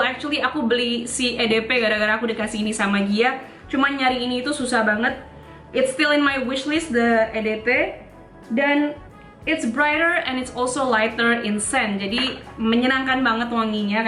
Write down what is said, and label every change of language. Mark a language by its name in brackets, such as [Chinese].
[Indonesian] Actually aku beli si EDP gara-gara aku dikasih ini sama Gia. Cuman nyari ini itu susah banget. [English] It's still in my wishlist, the EDP. Dan it's brighter and it's also lighter in scent. [Indonesian] Jadi menyenangkan banget wanginya.